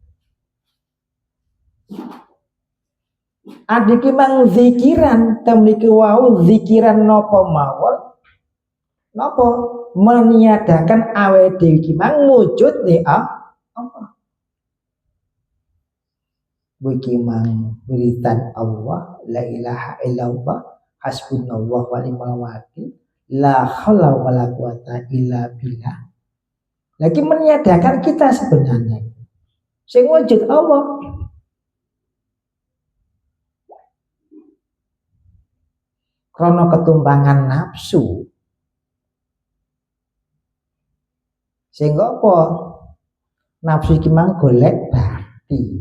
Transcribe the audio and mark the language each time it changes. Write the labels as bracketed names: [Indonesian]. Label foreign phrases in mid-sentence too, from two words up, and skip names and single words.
[Javanese] Adik mang zikiran temriki wau zikiran napa mawon? Napa meniadakan awake dhewe iki mang wujud ning apa? Iki mang wiridan Allah, [Arabic] لا إله إلا الله، حسبنا الله ونعم الوكيل، لا حول ولا قوة إلا بالله. [Indonesian] Lagi meniadakan kita sebenarnya. [Javanese] Sing wujud Allah. Krana ketumpangan nafsu. [Indonesian] Sehingga apa? [Javanese] Nafsu iki mang golek bakti.